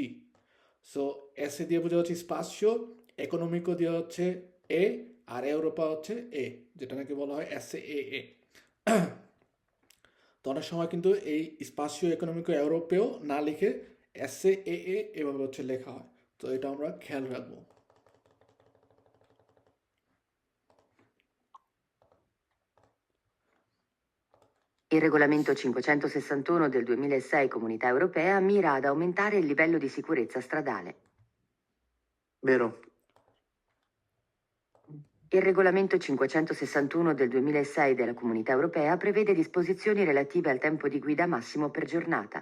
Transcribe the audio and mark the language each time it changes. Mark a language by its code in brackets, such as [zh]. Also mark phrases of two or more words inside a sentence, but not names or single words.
[bn] সো এসে দিয়ে বোঝা হচ্ছে স্পাসিও, ইকোনমিকো দিয়ে হচ্ছে এ, আর ইউরোপা হচ্ছে এ, যেটা নাকি বলা হয় SCEE। তো অনেক সময় কিন্তু এই স্পাসিও ইকোনমিকো ইউরোপেও না লিখে SCEE এভাবে হচ্ছে লেখা হয়, তো এটা আমরা খেয়াল রাখবো। [it] Il regolamento 561 del 2006 Comunità Europea mira ad aumentare il livello di sicurezza stradale. Vero. Il regolamento 561 del 2006 della Comunità Europea prevede disposizioni relative al tempo di guida massimo per giornata.